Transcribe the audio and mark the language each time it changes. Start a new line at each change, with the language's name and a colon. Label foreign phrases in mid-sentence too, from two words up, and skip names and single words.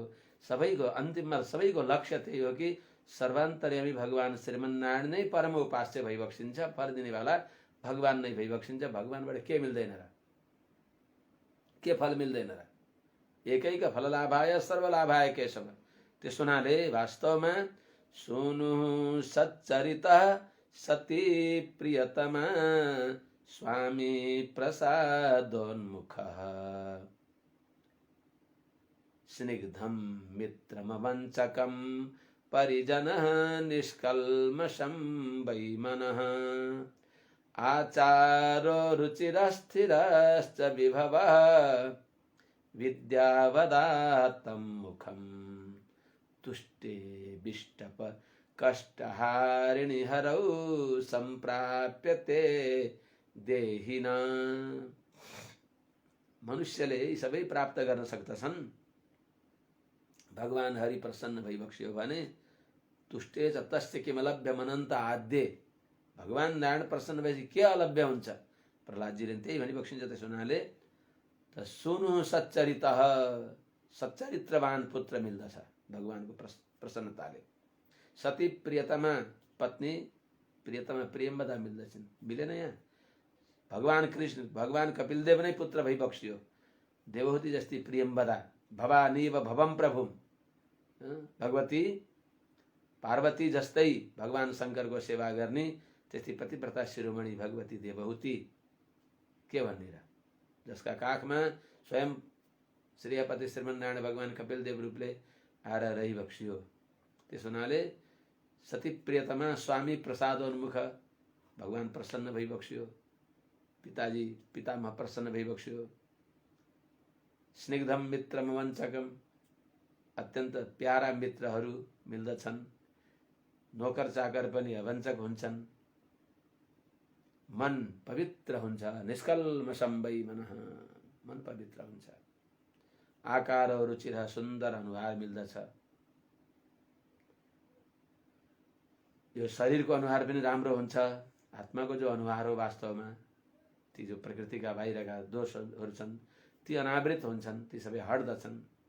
Nepali: सबैको अन्तिममा सबैको लक्ष्य त्यही हो कि सर्वान्तर्यामी भगवान श्रीमन्नारायण नै परम उपास्य भइबक्सिन्छ, फल दिनेवाला भगवान नै भइबक्सिन्छ। भगवानबाट के मिल्दैन र? के फल मिल्दैन र?
Sanskrit: एकैक फललाभाय सर्वलाभाय केशव।
Nepali: त्यसो हुनाले वास्तवमा
Sanskrit: सुनु सच्चरितः सती प्रियतमा स्वामी प्रसादोन्मुखः स्निग्धं मित्रमवञ्चकं परिजनः निष्कल्मषं वै मनः आचारो रुचिरस्थिरश्च विभवः विद्यावदात्तं मुखं तुष्टे बिष्टप कष्टहारिणि हरौ सम्प्राप्यते देहिना।
Nepali: मनुष्यले यी सबै प्राप्त गर्न सक्दछन्। भगवान हरि प्रसन्न भइबक्सियो भने
Sanskrit: तुष्टे च तस्य किमलभ्यमनन्त आद्ये।
Nepali: भगवान नारायण प्रसन्न भएपछि के अलभ्य हुन्छ? प्रहलादजीले त्यही भनिबक्सिन्छ। त्यसो हुनाले त
Sanskrit: सुनु सच्चरितः,
Nepali: सच्चरित्रवान पुत्र मिल्दछ भगवानको प्रसन्नताले। सती प्रियतमा पत्नी, प्रियतमा प्रेमवदा मिल्दछन्। मिलेन यहाँ? भगवान कृष्ण, भगवान कपिलदेव नै पुत्र भइबक्सियो। देवहूति जस्ती प्रियमवदा,
Sanskrit: भवानीव भवम प्रभुम।
Nepali: भगवती पार्वती जस्तै भगवान शङ्करको सेवा गर्ने त्यस्तै पतिव्रता शिरोमणि भगवती देवहूति के भन्ने र? जसका काखमा स्वयं श्रीपति श्रीमन्नारायण भगवान कपिलदेव रूपले आएर रहिबक्सियो। त्यसो हुनाले
Sanskrit: सती प्रियतमा स्वामी प्रसादोन्मुख,
Nepali: भगवान प्रसन्न भइबक्सियो। पिताजी पितामह प्रसन्न भइबक्सियो।
Sanskrit: स्निग्धम मित्रम वञ्चकम,
Nepali: अत्यन्त प्यारा मित्रहरू मिल्दछन्। नोकर चाकर पनि अवञ्चक हुन्छन्। मन पवित्र हुन्छ।
Sanskrit: निष्कल्मषं वै मनः,
Nepali: मन पवित्र हुन्छ। आकार और रुचिर सुन्दर अनुहार मिल्दछ। यो शरीरको अनुहार पनि राम्रो हुन्छ। आत्माको जो अनुहार हो वास्तवमा ती जो प्रकृतिका बाहिरका दोषहरू छन् ती अनावृत हुन्छन्, ती सबै हट्दछन्।